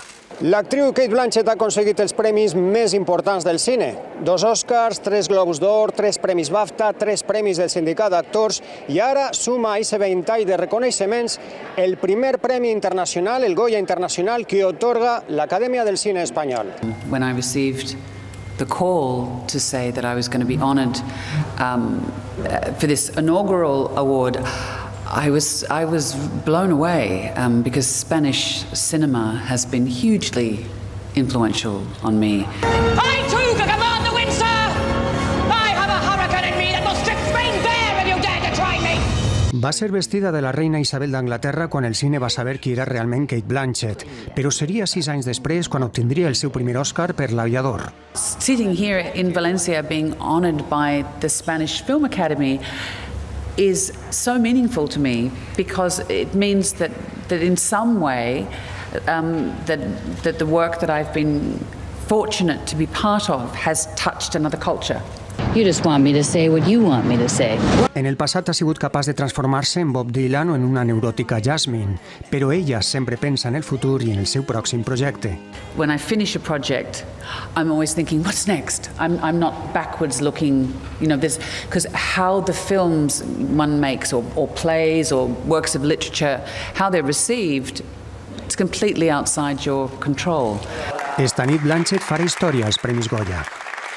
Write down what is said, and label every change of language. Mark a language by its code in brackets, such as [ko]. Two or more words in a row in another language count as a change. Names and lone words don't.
[ca] L'actriu Cate Blanchett ha aconseguit els premis més importants del cine. 2 Oscars, 3 Globus d'Or, 3 premis BAFTA, 3 premis del sindicat d'actors i ara suma a aquest ventall de reconeixements el primer premi internacional, el Goya internacional, que otorga l'Acadèmia del Cine Espanyol. [en] When I received the call to say that I was going to be honored for this inaugural award, I was blown away because Spanish cinema has been hugely influential on me. I too can command the wind, sir! I have a hurricane in me that will strip Spain bare if you dare to try me! [ca] Va ser vestida de la reina Isabel d'Anglaterra quan el cine va saber qui era realment Cate Blanchett, però seria 6 anys després quan obtindria el seu primer Oscar per L'Aviador. [en] Sitting here in Valencia being honored by the Spanish Film Academy is so meaningful to me because it means that in some way that the work that I've been fortunate to be part of has touched another culture. You just want me to say what you want me to say. [ca] En el passat ha sigut capaç de transformar-se en Bob Dylan o en una neuròtica Jasmine, però ella sempre pensa en el futur i en el seu pròxim projecte. [en] When I finish a project, I'm always thinking, what's next? I'm not backwards looking, because how the films one makes or plays or works of literature, how they're received, it's completely outside your control. [ca] Esta nit Blanchett farà història als Premis Goya.